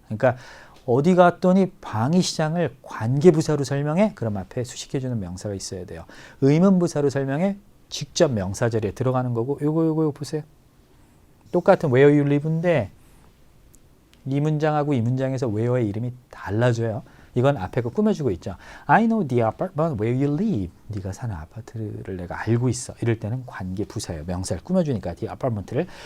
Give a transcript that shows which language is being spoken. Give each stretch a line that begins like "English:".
Korean: 그러니까 어디 갔더니 방위시장을 관계부사로 설명해? 그럼 앞에 수식해주는 명사가 있어야 돼요. 의문부사로 설명해? 직접 명사 자리에 들어가는 거고 요거 보세요. 똑같은 where you live인데 이 문장하고 이 문장에서 where의 이름이 달라져요. 이건 앞에 거 꾸며주고 있죠.
English: I know the apartment where you live.
Korean: 네가 사는 아파트를 내가 알고 있어. 이럴 때는 관계 부사예요. 명사를 꾸며주니까 the apartment를.